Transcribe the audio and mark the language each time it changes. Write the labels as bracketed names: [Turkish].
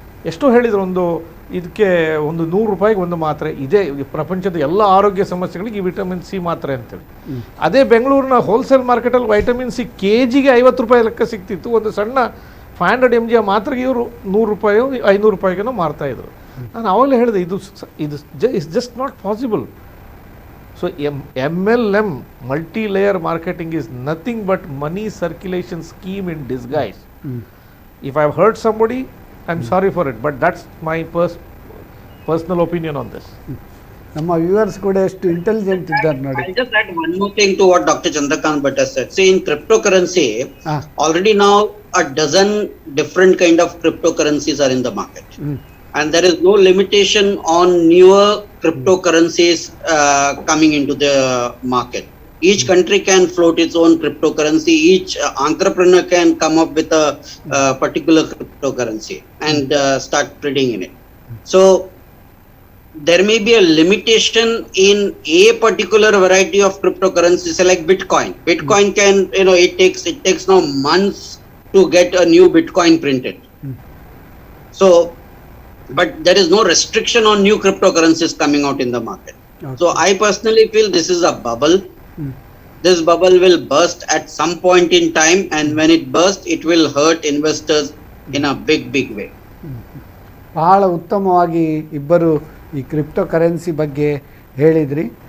[Kannada] ಎಷ್ಟೋ ಹೇಳಿದರು, ಇದಕ್ಕೆ ಒಂದು 100 ರೂಪಾಯಿಗೆ ಒಂದು ಮಾತ್ರೆ, ಇದೇ ಪ್ರಪಂಚದ ಎಲ್ಲ ಆರೋಗ್ಯ ಸಮಸ್ಯೆಗಳಿಗೆ ಈ ವಿಟಮಿನ್ ಸಿ ಮಾತ್ರೆ ಅಂತೇಳಿ. ಅದೇ ಬೆಂಗಳೂರಿನ ಹೋಲ್ಸೇಲ್ ಮಾರ್ಕೆಟಲ್ಲಿ ವೈಟಮಿನ್ ಸಿ ಕೆ.ಜಿಗೆ 50 ರೂಪಾಯಿ ಲೆಕ್ಕ ಸಿಗ್ತಿತ್ತು. ಒಂದು ಸಣ್ಣ 500 mg ಮಾತ್ರೆಗೆ ಇವರು 100 ರೂಪಾಯಿ 500 ರೂಪಾಯಿಗೇನೋ ಮಾರ್ತಾಯಿದ್ರು. ನಾನು ಆವಾಗಲೇ ಹೇಳಿದೆ, ಇದು [English] Is just not possible. So MLM, multi-layer marketing, is nothing but money circulation scheme in disguise. If I've hurt somebody, I'm sorry for it, but that's my personal opinion on this. [Kannada] ನಮ್ಮ viewers ಕೂಡ ಎಷ್ಟು intelligent ಇದ್ದಾರೆ ನೋಡಿ. [English] I'll just add one more thing to what Dr. Chandrakant Bhatt has said. See, in cryptocurrency, already now a dozen different kind of cryptocurrencies are in the market. And there is no limitation on newer cryptocurrencies coming into the market. Each country can float its own cryptocurrency. Each entrepreneur can come up with a particular cryptocurrency and start trading in it. So there may be a limitation in a particular variety of cryptocurrencies, like Bitcoin. Bitcoin can, it takes now months to get a new Bitcoin printed. So, but there is no restriction on new cryptocurrencies coming out in the market. Okay. So I personally feel this is a bubble. This bubble will burst at some point in time, and when it bursts, it will hurt investors in a big way. [Kannada] ಬಹಳ ಉತ್ತಮವಾಗಿ ಇಬ್ಬರು ಈ crypto currency ಬಗ್ಗೆ ಹೇಳಿದ್ರಿ.